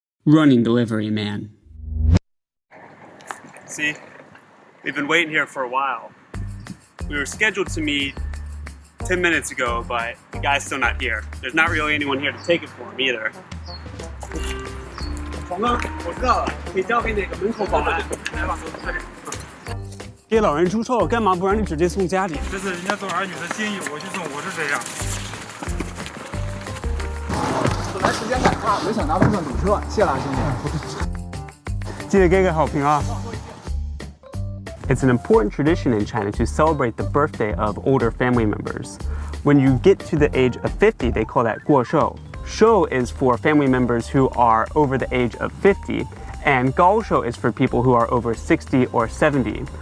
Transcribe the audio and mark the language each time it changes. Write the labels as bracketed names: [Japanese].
[English] Running delivery man. See, we've been waiting here for a while. We were scheduled to meet 10 minutes ago, but the guy's still not here. There's not really anyone here to take it for him either. [Chinese] 黄哥，我知道了，可以交给那个门口保安。来吧，快点。给老人出售，干嘛不让你直接送家里？这是人家做儿女的心意，我去送，我是这样。本来时间赶差，没想到路上堵车，谢了兄弟。记得给个好评啊！ [English] It's an important tradition in China to celebrate the birthday of older family members. When you get to the age of 50, they call that 过寿. Shou is for family members who are over the age of 50, and 高寿 is for people who are over 60 or 70.